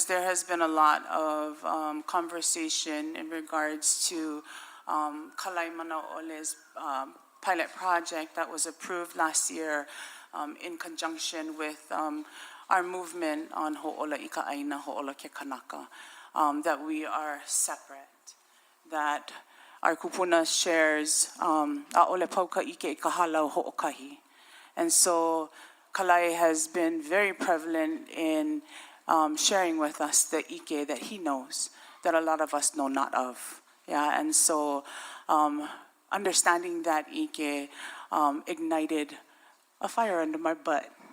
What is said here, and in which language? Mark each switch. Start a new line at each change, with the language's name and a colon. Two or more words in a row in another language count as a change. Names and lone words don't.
English: there has been a lot of conversation in regards to Kalai Mana'ole's pilot project that was approved last year in conjunction with our movement on Ho'ola Ika'aina, Ho'ola Ke Kanaka, that we are separate, that our kupuna shares
Hawaiian: a'ole pauka ike I ka halau ho'okahi.
English: And so Kalai has been very prevalent in sharing with us the ike that he knows, that a lot of us know not of. Yeah, and so understanding that ike ignited a fire under my butt.